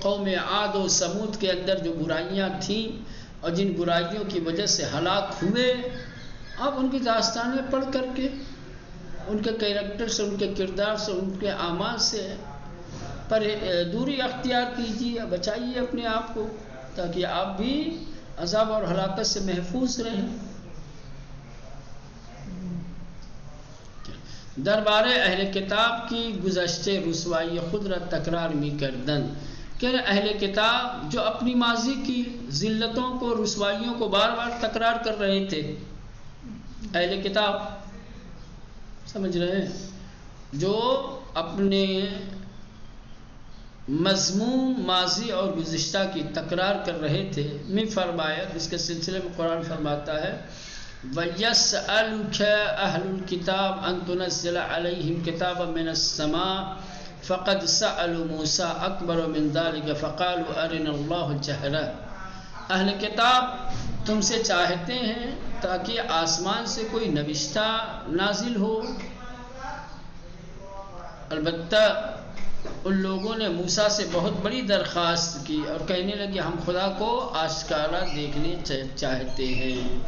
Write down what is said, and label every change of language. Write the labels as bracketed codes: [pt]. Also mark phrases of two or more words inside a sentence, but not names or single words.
[ur] قوم عاد و سمود کے اندر جو برائیاں تھیں اور جن برائیوں کی وجہ سے ہلاک ہوئے، آپ ان کی داستانیں پڑھ کر کے ان کے کیریکٹر سے، ان کے کردار سے، ان کے اعمال سے پر دوری اختیار کیجیے، بچائیے اپنے آپ کو، تاکہ آپ بھی عذاب اور ہلاکت سے محفوظ رہیں۔ [fa] دربار اہل کتاب کی گزشتے رسوائی خود را تکرار می کردن، [ur] کہ اہل کتاب جو اپنی ماضی کی ذلتوں کو، رسوائیوں کو بار بار تکرار کر رہے تھے، اہل کتاب سمجھ رہے ہیں، جو اپنے مضمون ماضی اور گزشتہ کی تکرار کر رہے تھے، میں فرمایا، اس کے سلسلے میں قرآن فرماتا ہے [ar] وَيَسْأَلُكَ أَهْلُ الْكِتَابِ أَن تُنَزِّلَ عَلَيْهِمْ كِتَابًا مِّنَ السَّمَاءِ فَقَدْ سَأَلُوا مُوسَىٰ أَكْبَرَ مِنْ ذَلِكَ فَقَالُوا أَرِنَا اللَّهَ جَهْرَةً۔ [ur] اہل کتاب تم سے چاہتے ہیں تاکہ آسمان سے کوئی نوشتہ نازل ہو۔ البتہ ان لوگوں نے موسیٰ سے بہت بڑی درخواست کی اور کہنے لگے ہم خدا کو آشکارا دیکھنے چاہتے ہیں۔